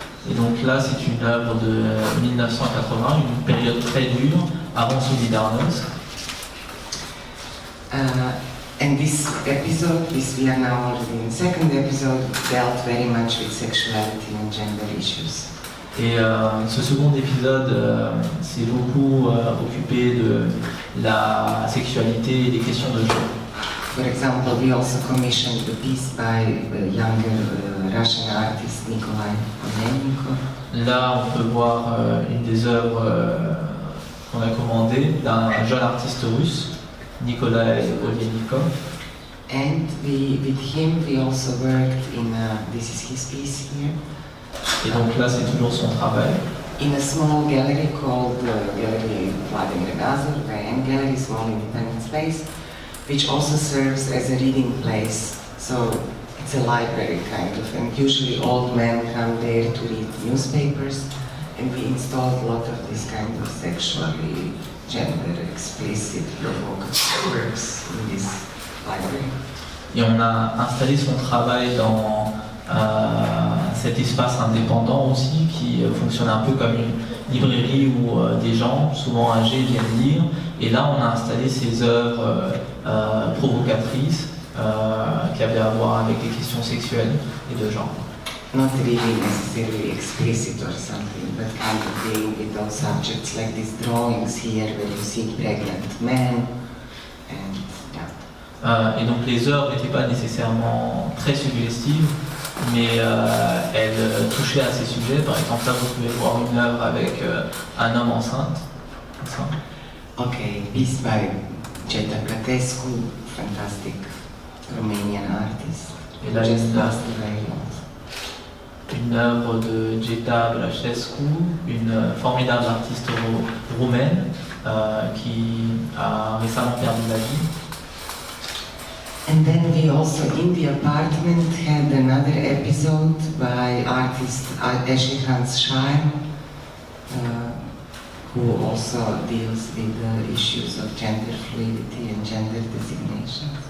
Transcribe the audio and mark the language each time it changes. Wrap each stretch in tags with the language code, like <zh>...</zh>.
<fr>Et donc là, c'est une œuvre de 1980, une période très dure, avant Solidarność.</fr> <en>And this episode, we are now already in the second episode, dealt very much with sexuality and gender issues.</en> <fr>Et ce second épisode s'est beaucoup occupé de la sexualité et des questions de genre.</fr> <en>For example, we also commissioned a piece by a younger Russian artist Nikolai Olenikov.</en> <fr>Là, on peut voir une des œuvres qu'on a commandées d'un jeune artiste russe, Nikolai Olenikov.</fr> <en>And with him we also worked in, this is his piece here,</en> <fr>Et donc là, c'est toujours son travail.</fr> <en>in a small gallery called Gallery Vladimir Gazov, Grand Gallery, small independent space, which also serves as a reading place. So it's a library kind of, and usually old men come there to read newspapers, and we installed a lot of this kind of sexually gender explicit provocative works in this library.</en> <fr>Et on a installé son travail dans cet espace indépendant aussi, qui fonctionne un peu comme une librairie où des gens, souvent âgés, viennent lire. Et là, on a installé ces œuvres provocatrices qui avaient à voir avec des questions sexuelles et de genre.</fr> <en>Not really necessarily explicit or something, but kind of dealing with those subjects, like these drawings here where you see pregnant men, and yeah.</en> <fr>Et donc les œuvres n'étaient pas nécessairement très suggestives, mais elles touchaient à ces sujets. Par exemple, là, vous pouvez voir une œuvre avec un homme enceinte.</fr> <en>Okay, piece by Jeta Platescu, fantastic Romanian artist.</en> <fr>Et là,</fr> <en>Just passed away.</en> <fr>Une œuvre de Jeta Platescu, une formidable artiste roumaine qui a récemment perdu la vie.</fr> <en>And then we also, in the apartment, had another episode by artist Eshe Hans Schein, who also deals with the issues of gender fluidity and gender designation.</en>